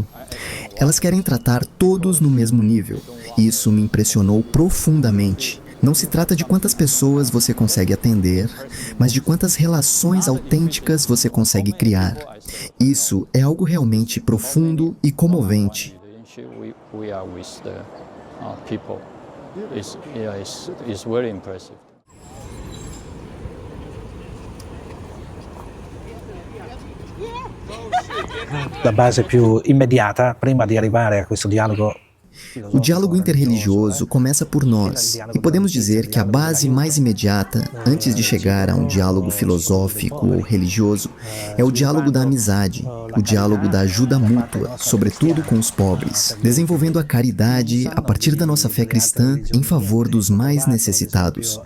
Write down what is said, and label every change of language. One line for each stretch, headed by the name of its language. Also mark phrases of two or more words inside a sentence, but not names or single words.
Portuguese: Elas querem tratar todos no mesmo nível. Isso me impressionou profundamente. Não se trata de quantas pessoas você consegue atender, mas de quantas relações autênticas você consegue criar. Isso é algo realmente profundo e comovente.
Italian: La base più immediata, prima di arrivare a questo dialogo.
Portuguese: O diálogo interreligioso começa por nós, e podemos dizer que a base mais imediata, antes de chegar a um diálogo filosófico ou religioso, é o diálogo da amizade, o diálogo da ajuda mútua, sobretudo com os pobres, desenvolvendo a caridade a partir da nossa fé cristã em favor dos mais necessitados.